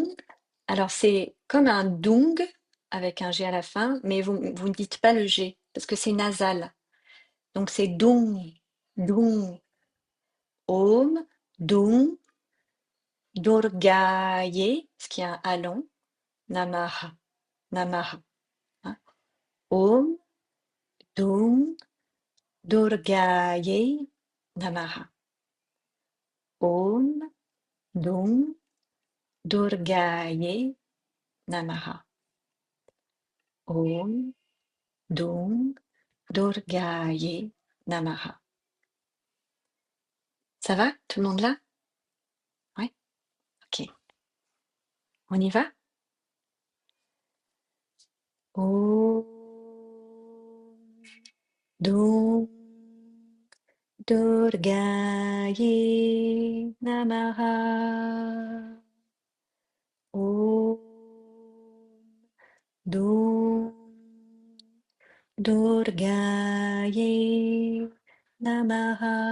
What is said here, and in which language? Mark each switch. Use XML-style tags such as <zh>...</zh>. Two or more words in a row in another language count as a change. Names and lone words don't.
<fr>Alors c'est comme un Dung avec un G à la fin, mais vous ne dites pas le G parce que c'est nasal. Donc c'est</fr> <sa>Dung, Dung, Om, Dung, Durgaye,</sa> <fr>ce qui est un alon,</fr> <sa>Namaha, Namaha.</sa> <fr>Hein.</fr> <sa>Om, Dung, Durgaye, Namaha. Om, Dung, Durgaye, Namaha. Om, Dung, Durgaye, Namaha.</sa> <fr>Ça va? Tout le monde là? Ouais? Ok. On y va?</fr> <sa>Om, Dung, Durgaye, Namaha. Om, Dung, Durgaye, Namaha.</sa>